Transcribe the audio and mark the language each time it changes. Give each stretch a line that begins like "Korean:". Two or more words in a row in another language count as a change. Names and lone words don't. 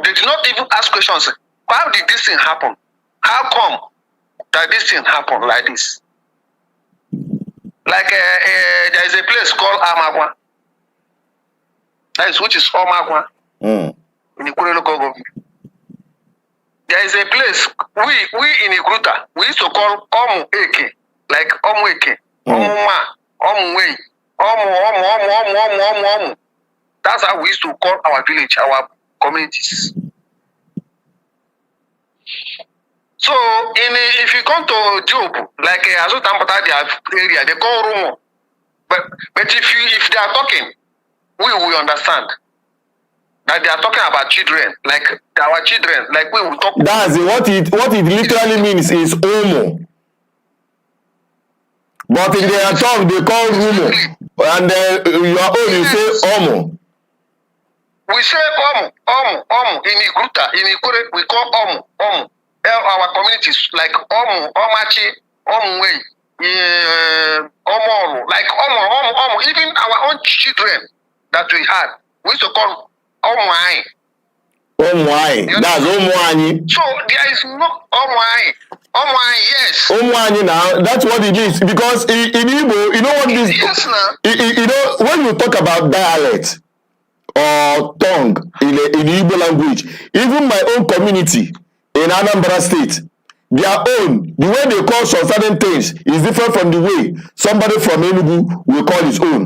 English: They did not even ask questions. How did this thing happen? How come that this thing happened like this? Like there is a place called Amagwa. That is which is Omagwa in Ikwere local government. There is a place we in Igruta we used to call Omu Eke, like Omu Eke, Omu Ma, Omu Wei, Omu. That's how we used to call our village, our communities. So if you come to Job, like Azotambata area, they call Rumo. But if they are talking, we will understand that they are talking about children, like our children, like we will talk. That's what it literally means is Omo. But in their tongue they call Rumo, and your own you say Omo. We say Omo. In Igruta, in Ikwere, we call Omo. Our communities like Omu, Omachi, Omwe, like even our own children that we had, we used to call Omwai. Omwai, that's Omwani. So there is no Omwai. Omwai, yes. Omwani now, that's what it is. Because in Igbo, you know what this... Yes, now. You know, when you talk about dialect or tongue in Igbo language, even my own community in Anambra State, their own, the way they call some certain things is different from the way somebody from Enugu will call his own.